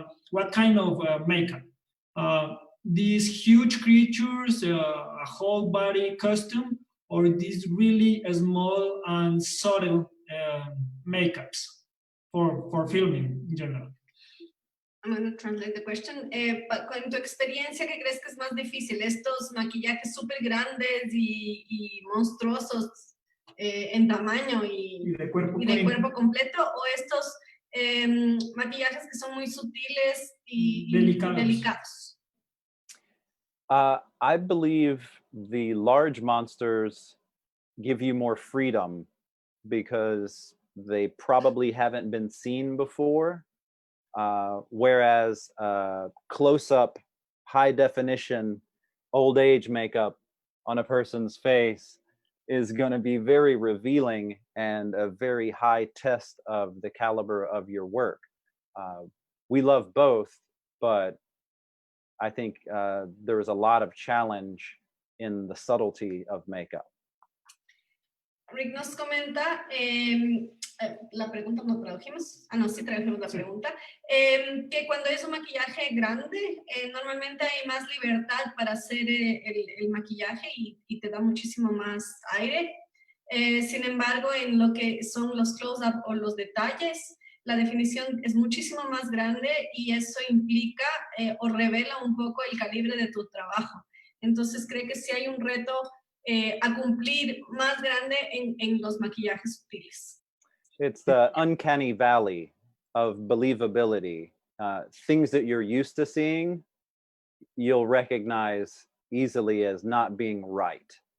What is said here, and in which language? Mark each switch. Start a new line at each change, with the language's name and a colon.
English: What kind of makeup? These huge creatures, a whole body costume, or these really small and subtle makeups for filming in general? I'm going to translate the question.
Spanish: Con tu experiencia, ¿qué crees que es más difícil? ¿Estos maquillajes súper grandes y monstruosos en tamaño y de cuerpo completo? ¿O estos maquillajes que son muy sutiles y delicados?
English: I believe the large monsters give you more freedom because they probably haven't been seen before. Whereas close-up, high-definition, old age makeup on a person's face is going to be very revealing and a very high test of the caliber of your work. We love both, but I think there is a lot of challenge in the subtlety of makeup.
Spanish: Rick nos comenta, la pregunta no tradujimos, no, sí tradujimos la pregunta, que cuando es un maquillaje grande, normalmente hay más libertad para hacer el maquillaje y te da muchísimo más aire. Sin embargo, en lo que son los close-up o los detalles, la definición es muchísimo más grande y eso implica o revela un poco el calibre de tu trabajo. Entonces, cree que sí hay un reto a cumplir más grande en los maquillajes sutiles.
English: It's the uncanny valley of believability. Things that you're used to seeing, you'll recognize easily as not being right.